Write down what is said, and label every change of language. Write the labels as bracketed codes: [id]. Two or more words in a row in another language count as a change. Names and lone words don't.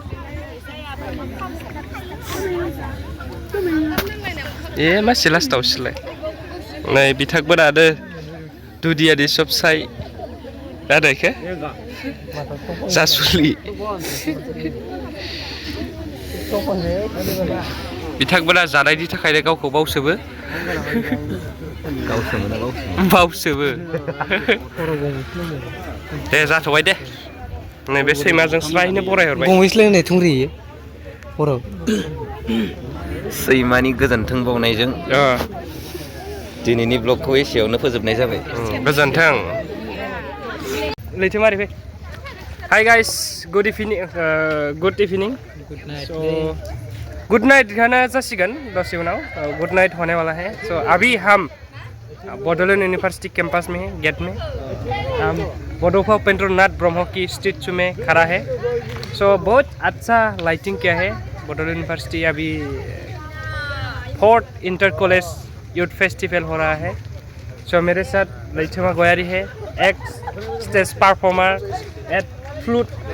[brx] मासि लास्टावसोलाय नै बिथांमोनानो दुनियानि सबसाय रादायखो जासुलि बिथांमोना जानायनि थाखायनो गावखौ बावसोमो दे जाथ'बाय दे नैबे सैमाजों स्रायनो बरायहरबाय गंबैसो लोंनाय थुंग्रियो हराव सैमानि गोजोन्थों बावनायजों दिनैनि ब्लगखौ एसेयावनो फोजोबनाय जाबाय गोजोन्थों लैथोमारि फै [en] Hi guys good evening so good night [brx] कहना जासिगोन दसे उनाव [en] good night [hi] होने वाला है सो अभी हम बोडोलैंड यूनिवर्सिटी कैंपस में हैं गेट में हम बोडो उपेंद्रनाथ ब्रह्म की स्टैचू में खड़ा है सो बहुत अच्छा लाइटिंग किया है बोडोलैंड यूनिवर्सिटी अभी 4th [en] inter college youth festival [hi] हो रहा है सो मेरे साथ लैथमा गोयारी है [en] ex stage performer at flute